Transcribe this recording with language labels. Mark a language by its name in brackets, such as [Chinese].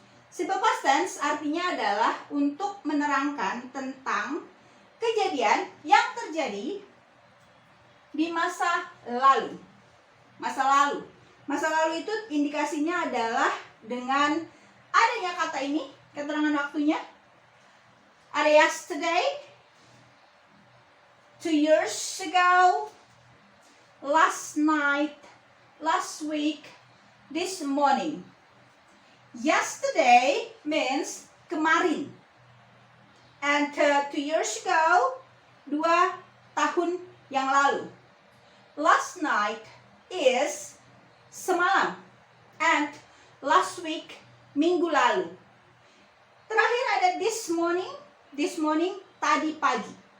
[Indonesian] Simple past tense artinya adalah untuk menerangkan tentang kejadian yang terjadi di masa lalu. Masa lalu itu indikasinya adalah dengan adanya kata ini, keterangan waktunya. Ada [English] yesterday, 2 years ago, last night, last week, this morning. Yesterday means kemarin. And 2 years ago, [Indonesian] 2 tahun yang lalu. [English] Last night is semalam. And last week, [Indonesian] minggu lalu. Terakhir ada [English] this morning [Indonesian] tadi pagi.